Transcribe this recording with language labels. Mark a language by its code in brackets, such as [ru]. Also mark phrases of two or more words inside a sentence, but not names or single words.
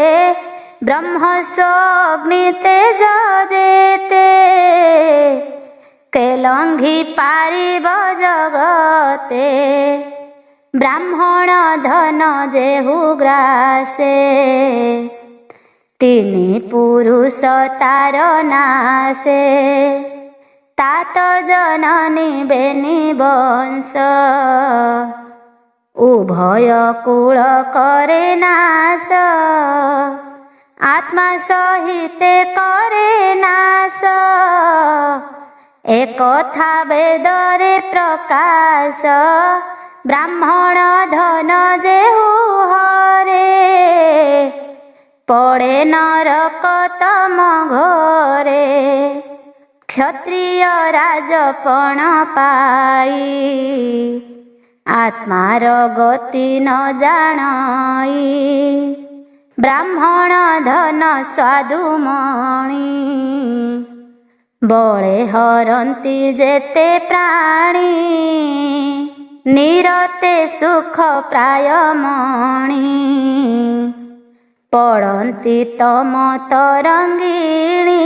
[or] ବ୍ରହ୍ମସ ଅଗ୍ନି ତେଜ ଯେତେ, କେଲଙ୍ଘି ପାରିବ ଜଗତେ। ବ୍ରାହ୍ମଣ ଧନ ଯେହୁ ଗ୍ରାସେ, ତିନି ପୁରୁଷ ତାର ନାଶେ। ତାତ ଜନନୀ ବେନି ବଂଶ, ଉଭୟ କୁଳ କରେ ନାଶ। ଆତ୍ମା ସହିତେ କରେ ନାଶ, ଏକଥା ବେଦରେ ପ୍ରକାଶ। ବ୍ରାହ୍ମଣ ଧନ ଯେହୁ ହରେ, ପଡ଼େ ନରକ ତମ ଘରେ। କ୍ଷତ୍ରିୟ ରାଜପଣ ପାଇ, ଆତ୍ମାର ଗତି ନ ଜାଣଇ। ବ୍ରାହ୍ମଣ ଧନ ସ୍ୱାଦୁମଣି, ବଳେ ହରନ୍ତି ଯେତେ ପ୍ରାଣୀ। ନିରତେ ସୁଖ ପ୍ରାୟମଣି, ପଡ଼ନ୍ତି ତମ ତରଙ୍ଗିଣୀ।